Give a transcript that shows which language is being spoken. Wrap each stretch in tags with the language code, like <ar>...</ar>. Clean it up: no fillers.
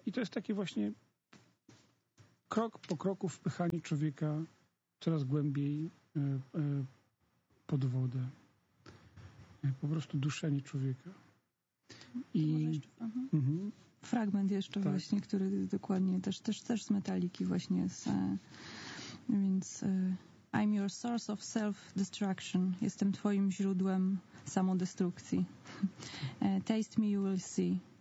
<pl>I to jest takie właśnie krok po kroku wpychanie człowieka coraz głębiej pod wodę. Po prostu duszenie człowieka. I fragment jeszcze tak. Właśnie, który dokładnie też z Metalliki właśnie jest.</pl> <en>Więc I'm your source of self-destruction.</en> <pl>Jestem twoim źródłem samodestrukcji.</pl> <en>Taste me, you will see.</en>